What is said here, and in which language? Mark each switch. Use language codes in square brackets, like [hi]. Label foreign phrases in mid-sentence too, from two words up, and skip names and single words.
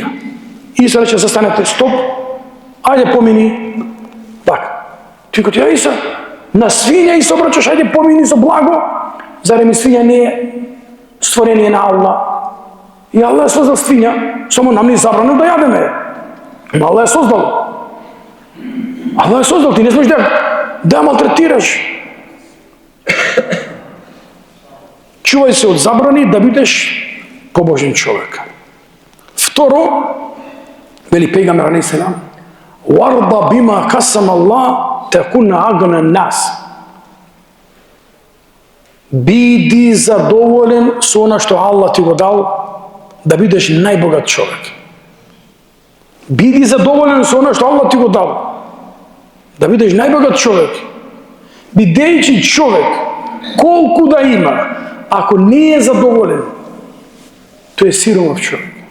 [mk] Иса рече: застанете, стоп, ајде помини. Така. Ти кажеш: ја Иса, на свиња и се обраќаш, ајде помини со благо. Зарем и свиња не е створение на Аллах? И Аллах е создал свиња, само нам ни забранил да јадеме. Allah je sozdal. Allah je sozdal, [bs] ti ne smiješ da maltretiraš. Čuvaj se od zabrani da budeš pobožen čovjek. [mk] Второ, вели пейгамбер [ar] عليه السلام, وَارْضَ بِمَا قَسَمَ اللَّهُ تَكُنَّ أَغْنَى النَّاسِ. [mk] Биди задоволен со она што Аллах ти го дал, да бидеш најбогат човек. Биди задоволен со она што Аллах ти го дал, да бидеш најбогат човек. Бидејќи човек, колку да има, ако не е задоволен, тој е сиромав човек.